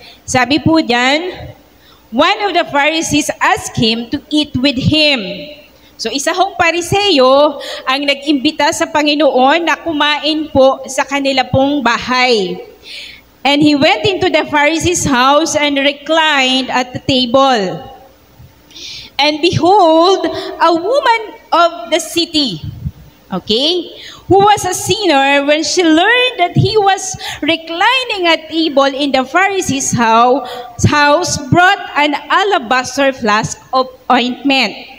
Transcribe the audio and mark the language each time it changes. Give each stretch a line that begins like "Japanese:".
Filipino: Sabi po diyan,
English: one of the Pharisees asked him to eat with him.
Filipino: So isa hong Pariseyo ang nag-imbita sa Panginoon na kumain po sa kanila pong bahay.
English: And he went into the Pharisee's house and reclined at the table. And behold, a woman of the city, okay, who was a sinner, when she learned that he was reclining at table in the Pharisee's house, brought an alabaster flask of ointment.